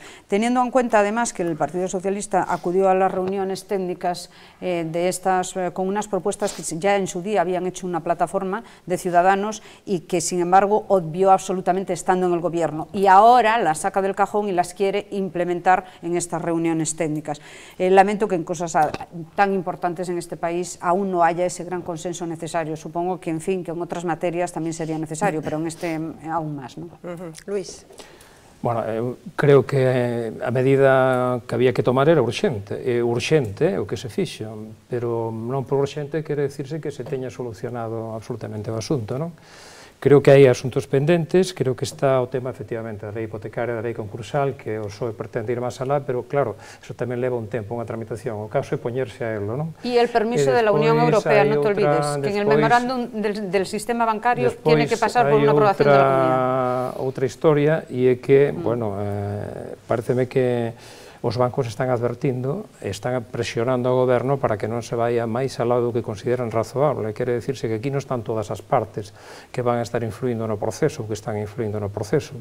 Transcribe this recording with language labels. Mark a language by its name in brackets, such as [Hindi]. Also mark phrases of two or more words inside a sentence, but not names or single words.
[Spanish] Teniendo en cuenta además que el Partido Socialista acudió a las reuniones técnicas con unas propuestas que ya en su día habían hecho una plataforma de ciudadanos y que sin embargo obvió absolutamente estando en el Gobierno, y ahora las saca del cajón y las quiere implementar en estas reuniones técnicas. Lamento que en cosas tan importantes en este país aún no haya ese gran consenso necesario. Supongo que, en fin, que en otras materias también sería necesario, pero en este aún más, ¿no? Luís. [Galician] Bueno, creo que a medida que había que tomar era urxente o que se fixo, pero non por urxente quere decirse que se teña solucionado absolutamente o asunto, non? Creo que hai asuntos pendentes, creo que está o tema, efectivamente, da lei hipotecaria, da lei concursal, que o PSOE pretende ir máis alá, pero, claro, eso tamén leva un tempo, unha tramitación. O caso é poñerse a elo, non? [Spanish] E el permiso de la Unión Europea, non te olvides, que en el memorándum del sistema bancario tiene que pasar por unha aprobación de la Comunidad. [Galician] Outra historia, e é que, bueno, pareceme que os bancos están advertindo, están presionando ao goberno para que non se vaya máis ao lado do que consideran razoable. Quere dicirse que aquí non están todas as partes que van a estar influindo no proceso, que están influindo no proceso.